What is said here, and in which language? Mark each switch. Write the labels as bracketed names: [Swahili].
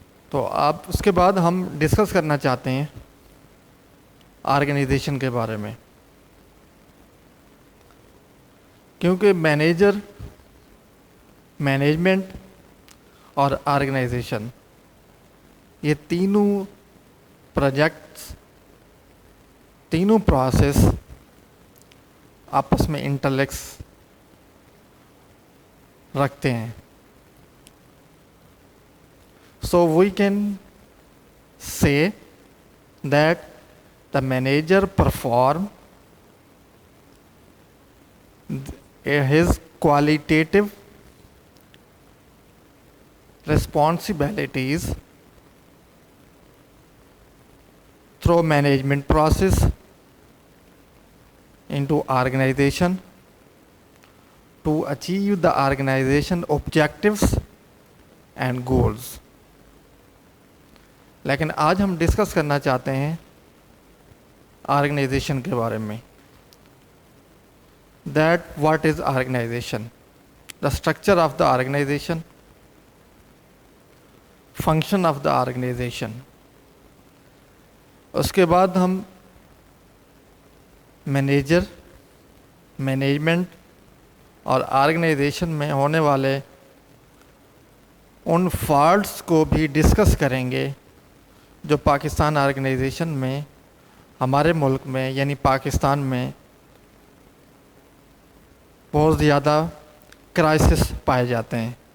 [Urdu] تو اب اس کے بعد ہم ڈسکس کرنا چاہتے ہیں آرگنائزیشن کے بارے میں، کیونکہ مینیجر، مینجمنٹ اور آرگنائزیشن، یہ تینوں پروجیکٹس، تینوں پروسیس آپس میں انٹرلیکس رکھتے ہیں. [English] So we can say that the manager perform his qualitative responsibilities through management process into organization to achieve the organization objectives and goals. [Urdu] لیکن آج ہم ڈسکس کرنا چاہتے ہیں آرگنائزیشن کے بارے میں. [English] That what is organization, the structure of the organization, function of the organization. [Urdu] اس کے بعد ہم مینیجر، مینجمنٹ اور آرگنائزیشن میں ہونے والے ان فالٹس کو بھی ڈسکس کریں گے جو پاکستان آرگنائزیشن میں، ہمارے ملک میں یعنی پاکستان میں بہت زیادہ کرائسس پائے جاتے ہیں.